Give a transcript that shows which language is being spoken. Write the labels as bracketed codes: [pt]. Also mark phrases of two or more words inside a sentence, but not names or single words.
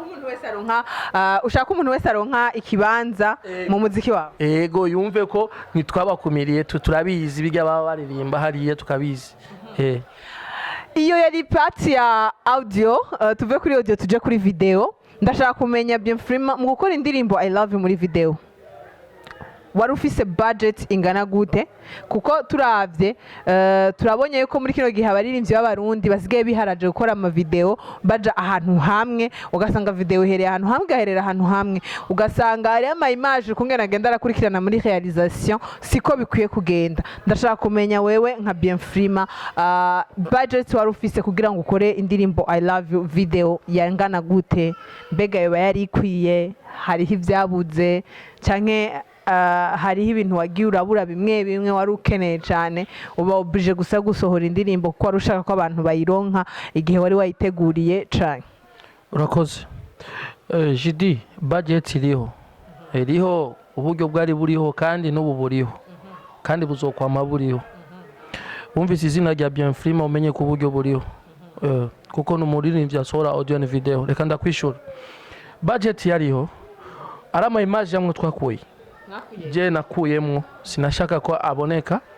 [rn] Ushaka umuntu wese aronka ikibanza mu muziki wawe. Ego yumve ko nitwabakumiriye turabizi bijya baba baririmba hariye tukabizi. Iyo yari part ya audio, tuve kuri audio tuje kuri video. Ndashaka kumenya Freema mu gukora indirimbo I love you muri video wari ufise budget ingana gute kuko turavye turabonye yuko muri kino gihe abaririmbyi b'abarundi basigaye biharaje gukora ama video baja ahantu hamwe ugasanga video ihereye ahantu hamwe gaherera ahantu hamwe ugasanga ari ama image kungena agenda arakurikirana muri realisation siko bikwiye kugenda ndashaka kumenya wewe nka bien Freema budget wari ufise kugira ngo ukore indirimbo I love you video yangana gute mbega yoba yari ikwiye hariho ibyabuze canke hariho ibintu wagiye urabura bimwe bimwe wari ukeneye cyane uba oblige gusa gusohora indirimbo kuko wari ushaka ko abantu bayironka igihe wari wayiteguriye cyane urakoze jidi budget iriho uburyo bwari buriho kandi n'ubu buriho kandi buzokwama buriho wumvise izina rya bien Freema umenye ko uburyo buriho kuko n'umuririmbyi asohora audio na video reka ndakwishura budget yariho ari ama image yamwe twakuye je nakuyemwo sinashaka ko aboneka